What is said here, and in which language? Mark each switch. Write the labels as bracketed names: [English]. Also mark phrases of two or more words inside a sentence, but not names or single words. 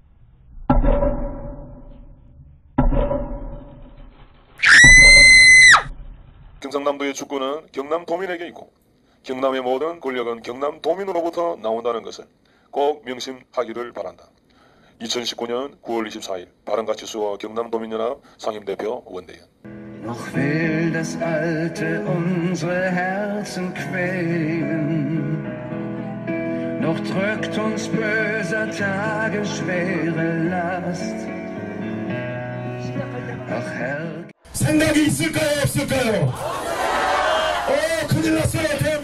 [Korean] 경상남도의 주권은 경남도민에게 있고 경남의 모든 권력은 경남도민으로부터 나온다는 것을 꼭 명심하기를 바란다. 2019년 9월 24일 바른가치수어 경남도민연합 상임대표 원대현. [German] Noch will das Alte unsere Herzen quälen, noch drückt uns böser Tage schwere Last. Ach Herr, [Korean] 생각이 있을까요, 없을까요? 큰일 났어요.